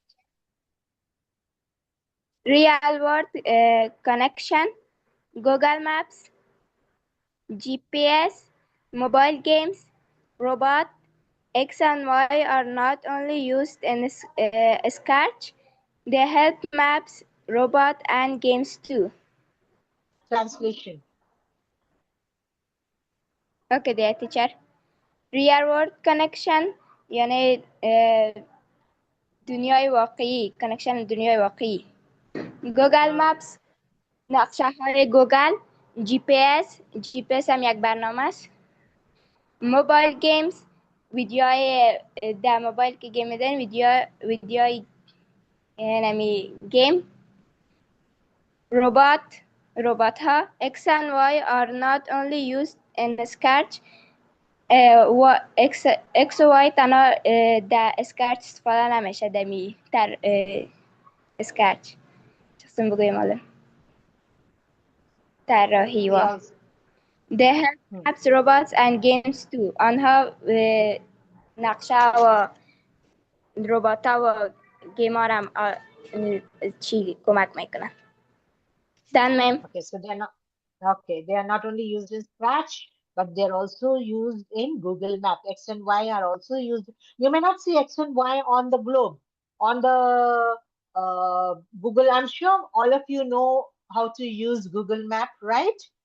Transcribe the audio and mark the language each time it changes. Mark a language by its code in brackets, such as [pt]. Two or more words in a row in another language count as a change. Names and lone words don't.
[en] Real world connection, Google Maps, GPS, mobile games, robot, X and Y are not only used in Scratch, they help maps, robot, and games too. Translation. Okay, dear teacher. Real world connection [fa] یعنی دنیای واقعی [en] connection [fa] دنیای واقعی. Google Maps نقشه های گوگل، GPS هم یک برنامه است. [en] mobile games [fa] ویدیوهای در موبایل که گیم میدن ویدیوهای یعنی گیم. [en] robot ها X and Y are not only used in Scratch. [fa] X و Y تنها در اسکرچ استفاده نمیشه در اسکرچ چطور بگویم حالا طراحی و [en] they help maps, robots and games too. [fa] آنها نقشه و ربات و گیم ها هم چی کمک میکنن. [en] Done, ma'am. Okay, so they are not only used in Scratch, but they're also used in Google Map. X and Y are also used. You may not see X and Y on the globe, on the Google. I'm sure all of you know how to use Google Map, right?